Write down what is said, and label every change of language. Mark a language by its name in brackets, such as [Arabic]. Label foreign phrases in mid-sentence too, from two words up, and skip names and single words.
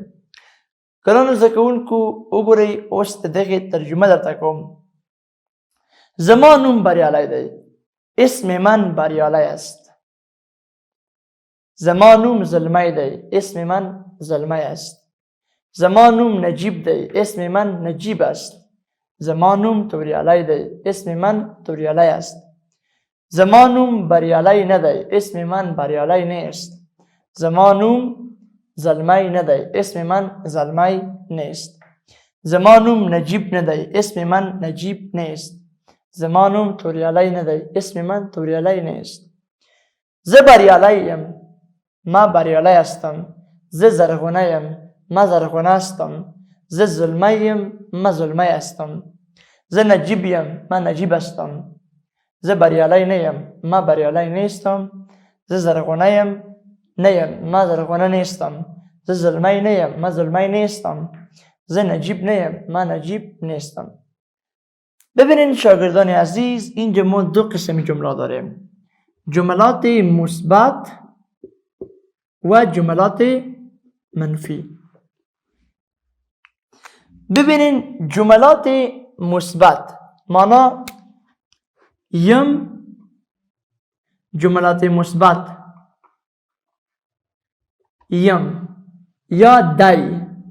[Pashto] ګرانو زده کوونکو، وګورئ اوس د دغې ترجمه درته کوم. زما نوم بریالی دی. [Persian] اسم من بریالی است. [Pashto] زما نوم زلمی دی. [Persian] اسم من زلمی است. [Pashto] زما نوم نجیب دی. [Persian] اسم من نجیب است. [Pashto] زما نوم توریالی دی. [Persian] اسم من توریالی است. [Pashto] زما نوم بریالی نه دی. [Persian] اسم من بریالی نیست. [Pashto] زما نوم زلمی نه دی. [Persian] اسم من زلمی نیست. [Pashto] زما نوم نجیب نه دی. [Persian] اسم من نجیب نیست. [Pashto] زما نوم توریالی نه دی. [Persian] اسم من توریالی نیست. [Pashto] زه بریالی یم. [Persian] ما بریالی هستم. [Pashto] زه زرغونه یم. [Persian] ما زرغونه هستم. [Pashto] زه زلمی یم. [Persian] ما زلمی هستم. [Pashto] زه نجیب یم. [Persian] ما نجیب هستم. [Pashto] زه بریالی نه یم. [Persian] ما بریالی نیستم. [Pashto] زه زرغونه یم. نه یم. [Persian] ما زرغونه نیستم. [Pashto] زه زلمی نه یم. [Persian] ما زلمی نیستم. [Pashto] زه نجیب نه یم. [Persian] ما نجیب نیستم. ببینید شاگردان عزیز، اینجا ما 2 قسم جمله داریم: جملات مثبت و جملات منفی. ببینین جملات مثبت معنا یم، جملات مثبت یم یا دای.